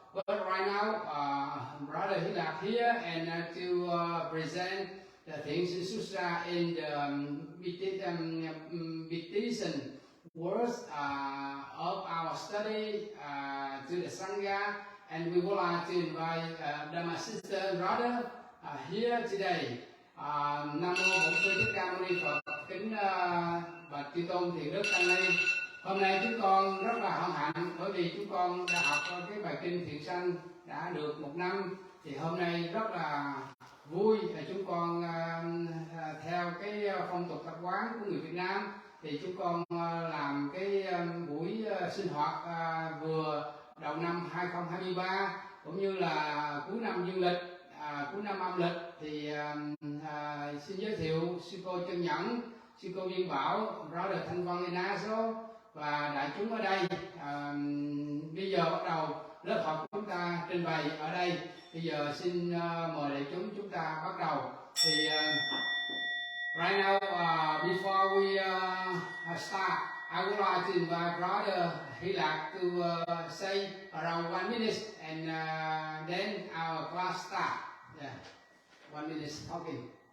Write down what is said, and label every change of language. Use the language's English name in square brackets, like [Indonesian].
[English] But right now, Brother Hilak here and to present the Thiện Sinh Sutra in the meditation words of our study to the Sangha, and we would like to invite Dharma Sisters Brothers here today. [Vietnamese] Nam mô Bổn Sư Thích Ca Mâu Ni Phật. Kính bạch Chư Tôn Thiện Đức Tăng Ni. Hôm nay chúng con rất là hân hạnh bởi vì chúng con đã học cái bài kinh Thiện Sanh đã được 1 năm. Thì hôm nay rất là vui là chúng con theo cái phong tục tập quán của người Việt Nam thì chúng con làm cái buổi sinh hoạt vừa đầu năm 2023 cũng như là cuối năm dương lịch, cuối năm âm lịch thì xin giới thiệu sư cô Chân Nhẫn, sư cô Duyên Bảo, Brother Thanh Văn Inazo và đại chúng ở đây. Bây giờ bắt đầu lớp học của chúng ta trình bày ở đây. Bây giờ xin mời đại chúng ta bắt đầu. [English] Thì right now, before we start, I would like to invite Brother Hilak to say around 1 minute, and then our class start. Yeah, 1 minute talking.